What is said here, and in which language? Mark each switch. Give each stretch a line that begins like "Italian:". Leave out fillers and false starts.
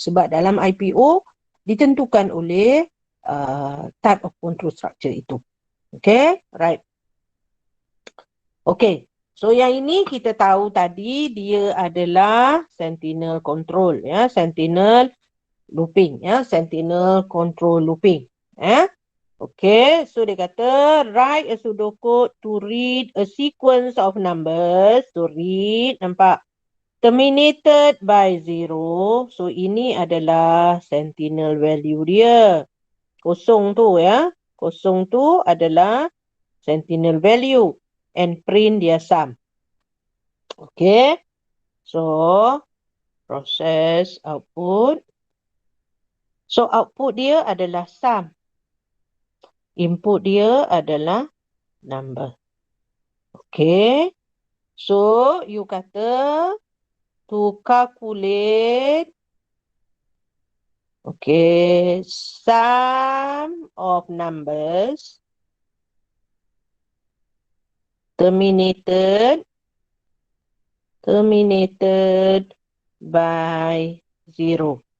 Malay: Sebab dalam IPO ditentukan oleh
English: type of control structure
Malay: itu.
English: Okay, right. Okay.
Malay: So yang ini kita tahu tadi dia adalah sentinel control ya, sentinel looping ya, sentinel control looping ya. Okay, so dia kata
English: write a pseudocode to read a sequence of numbers, to read,
Malay: nampak,
English: terminated by 0.
Malay: So ini adalah sentinel value dia. Kosong tu ya, kosong tu adalah sentinel value.
English: And print
Malay: dia
English: sum. Okay. So, process output.
Malay: So, output dia adalah sum. Input dia adalah number. Okay.
English: So, you
Malay: kata
English: to calculate sum of numbers terminated by 0.